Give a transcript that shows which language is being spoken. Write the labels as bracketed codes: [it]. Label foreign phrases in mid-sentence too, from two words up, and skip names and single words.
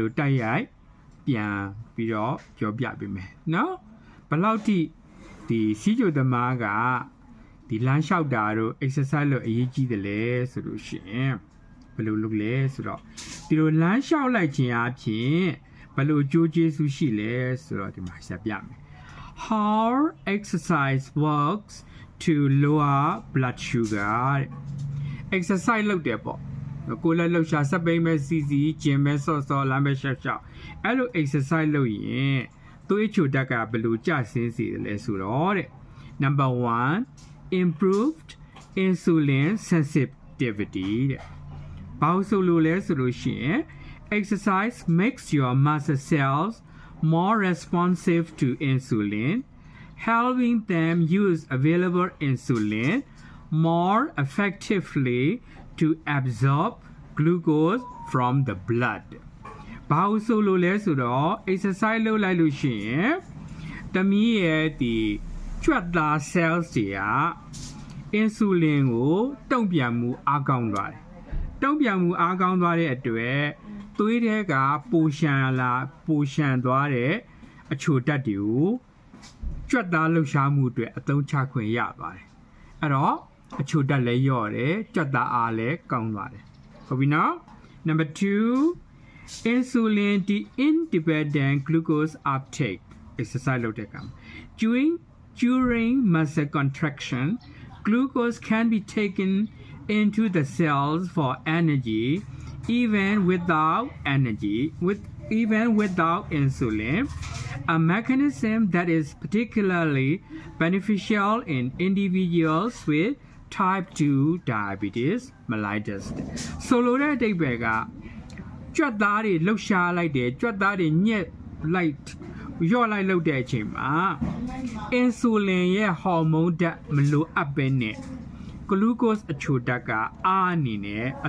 [my] တိုက်ရိုက်ပြန်ပြီးတော့ပြောပြပေးမယ်နော်ဘယ်လောက်ထိဒီစီးကြိုသမားကဒီလမ်းလျှောက်တာတို့ exercise လို့အရေးကြီးတယ်လဲဆိုလို့ရှိရင်ဘယ်လိုလုပ်လဲဆို တော့ဒီလိုလမ်းလျှောက်လိုက်ခြင်းအပြင်ဘယ်လိုကြိုးကျေးဇူးရှိလဲဆိုတော့ဒီမှာဆက်ပြမယ် [en] How exercise works to lower blood sugar [my] exercise လုပ် တယ်ပေါ့ကိုယ်လည်းလှုပ်ရှားစက်ပိန်ပဲစီစီကျင်ပဲဆော့လမ်းပဲရှောက်အဲ့လို exercise လုပ်ရင် သွေးချိုဓာတ်ကဘယ်လိုကျဆင်းစေတယ်လဲဆိုတော့တဲ့ [en] Number 1 improved insulin sensitivity [my] တဲ့ဘာလို့ဆိုလို့လဲဆိုလို့ရှိရင် [en] exercise makes your muscle cells more responsive to insulin helping them use available insulin more effectively to absorb glucose from the blood [my] ဘာလို့ဆိုလို့လဲဆိုတော့ exercise လုပ်လိုက်လို့ရှိရင်တမီးရဲ့ဒီကြွက်သား cells တွေက insulin ကိုတုံ့ပြန်မှုအားကောင်းသွားတယ်တုံ့ပြန်မှုအားကောင်းသွားတဲ့အတွက်သွေးထဲကပိုရှန်သွားတဲ့အချိုဓာတ်တွေကိုကြွက်သားလှုပ်ရှားမှုအတွက်အသုံးချခွင့်ရပါတယ်အဲ့တော့အချိုဓာတ်လည်းလျော့တယ်ကြွက်သားအားလည်းကောင်းသွားတယ်ဟုတ်ပြီနော် Number [en] 2 insulin independent glucose uptake exercise လုပ်တဲ့ကံ during muscle contraction glucose can be taken into the cells for energy even without insulin a mechanism that is particularly beneficial in individuals with type 2 diabetes mellitus [my] ဆိုလိုတဲ့အဓိပ္ပာယ်ကကြွက်သားတွေလှုပ်ရှားလိုက်တယ်ကြွက်သားတွေညက်လိုက်ရော့လိုက်လုပ်တဲ့အချိန်မှာအင်ဆူလင်ရဲ့ဟော်မုန်းဓာတ်မလိုအပ်ပဲနဲ့ဂလူးကို့စ်အချိုဓာတ်ကအားအနေနဲ့အ